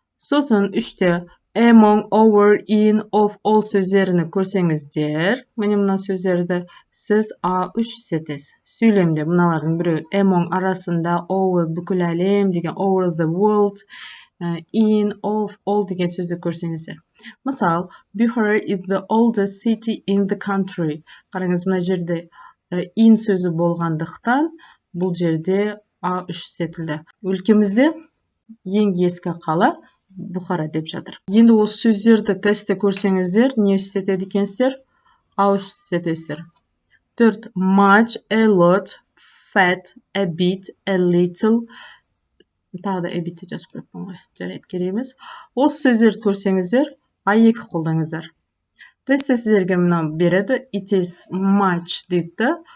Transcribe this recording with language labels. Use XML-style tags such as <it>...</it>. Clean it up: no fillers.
<kk>Сосын 3-те among, over, in, of, all сөздеріні көрсеңіздер, міне мына сөздерді сіз A3 істетесіз. Сөйлемде мыналардың біреу among арасында, over бүкіл әлем деген,</kk> <en>over the world,</en> <kk>in, of, all деген сөзді көрсеңіздер. Мысал,</kk> <en>Bukhara is the oldest city in the country.</en> <kk>Қараңыз, мына жерде in сөзі болғандықтан, бұл жерде A3 істетілді. Өлкемізде ең ескі қала Бұхара деп жатыр. Енді осы сөздерді тестте көрсеңіздер, не істетеді екенсіздер? A3 істетесіздер. 4.</kk> <en>Much, a lot, fat, a bit, a little.</en> <kk>Тағы да a bit'ті жазып қойыппын ғой. Жарайды, керек емес. Осы сөздерді көрсеңіздер, A2 қолдаңыздар. Тестте сіздерге мына береді,</kk> <en>it is much</en> <kk>дейді.</kk>